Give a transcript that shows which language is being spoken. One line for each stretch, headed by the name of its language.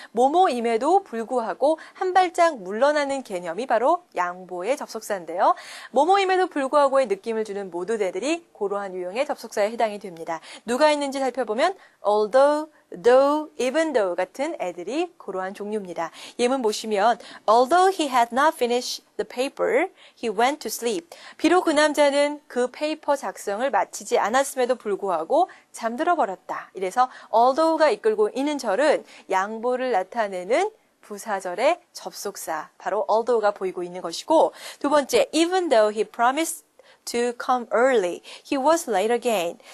Korean: 뭐뭐임에도 불구하고 한 발짝 물러나는 개념이 바로 양보의 접속사인데요. 뭐뭐임에도 불구하고의 느낌을 주는 모든 애들이 그러한 유형의 접속사에 해당이 됩니다. 누가 있는지 살펴보면 although, though, even though 같은 애들이 그러한 종류입니다. 예문 보시면
English: although he had not finished the paper, he went to sleep.
Korean: 비록 그 남자는 그 페이퍼 작성을 마치지 않았음에도 불구하고 잠들어 버렸다. 이래서 although가 이끌고 있는 절은 양보를 나타내는 부사절의 접속사, 바로 although가 보이고 있는 것이고 두 번째,
English: even though he promised to come early, he was late again.